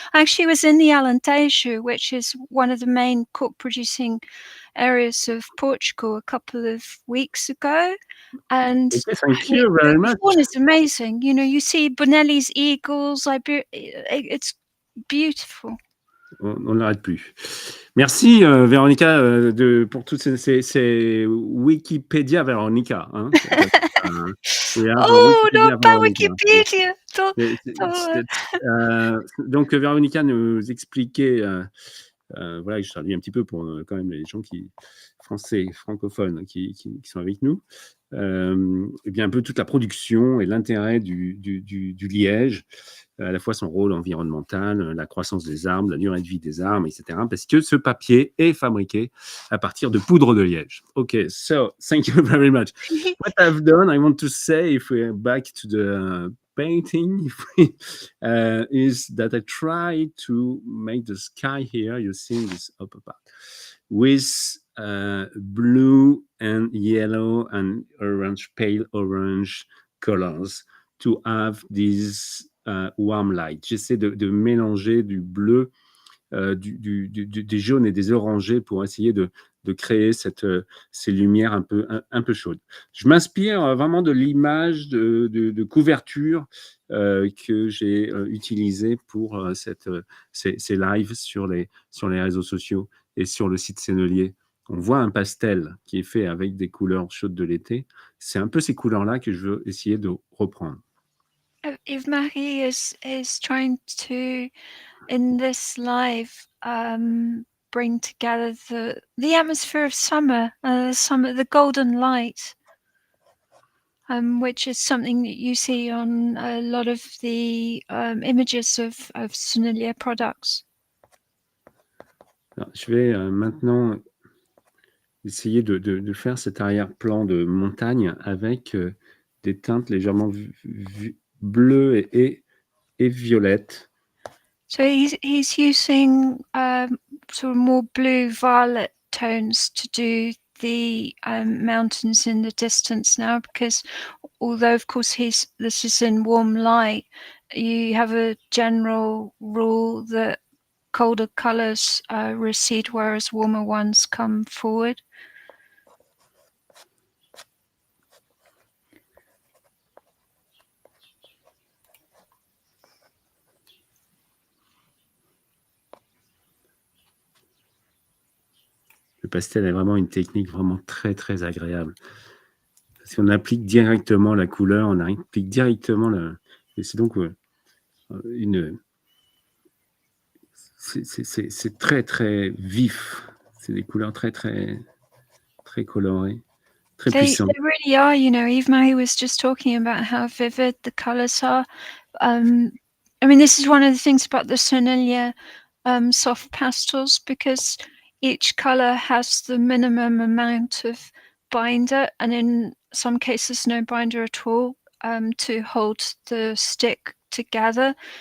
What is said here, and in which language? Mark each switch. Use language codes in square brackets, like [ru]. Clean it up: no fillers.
[en] I actually was in the Alentejo, which is one of the main cork producing areas of Portugal, a couple of weeks ago, and thank you very much. The fauna is amazing. You know, you see Bonelli's eagles. It's beautiful. [fr] on n'arrête plus. Merci, Véronica, pour toutes ces Wikipédia Véronica, hein. [en] We have a [fr] Oh, non, Wikipédia pas Véronica. Wikipédia! Donc, Véronica nous expliquait, voilà, je traduis un petit peu pour quand même les gens français, francophones, qui sont avec nous. Et bien un peu toute la production et l'intérêt du liège, à la fois son rôle environnemental, la croissance des arbres, la durée de vie des arbres, etc. Parce que ce papier est fabriqué à partir de poudre de liège. [en] Okay, so thank you very much. What I've done, I want to say, if we're back to the painting, is that I try to make the sky here, you see this upper part, with blue and yellow and orange, pale orange colors to have this warm light. [fr] J'essaie de mélanger du bleu, des jaunes et des orangés pour essayer de créer ces lumières un peu chaudes. Je m'inspire vraiment de l'image de couverture que j'ai utilisée pour ces lives sur les réseaux sociaux et sur le site Sennelier. On voit un pastel qui est fait avec des couleurs chaudes de l'été. C'est un peu ces couleurs-là que je veux essayer de reprendre. [en] Yves-Marie is trying to, in this live, bring together the atmosphere of summer, the golden light, which is something that you see on a lot of the images of Sennelier products. [fr] Alors, je vais maintenant essayer de faire cet arrière-plan de montagne avec des teintes légèrement bleues et violettes. [en] So he's using sort of more blue-violet tones to do the mountains in the distance now, because although of course this is in warm light, you have a general rule that colder colors recede whereas warmer ones come forward. [fr] Le pastel est vraiment une technique vraiment très, très agréable. Parce qu'on applique directement la couleur, on applique directement et c'est donc c'est très, très vif. C'est des couleurs très, très, très colorées, très puissantes. [en] They really are, you know. Yves-Marie was just talking about how vivid the colors are. I mean, this is one of the things about the Sennelier soft pastels, because each color has the minimum amount of binder, and in some cases no binder at all, to hold the stick together.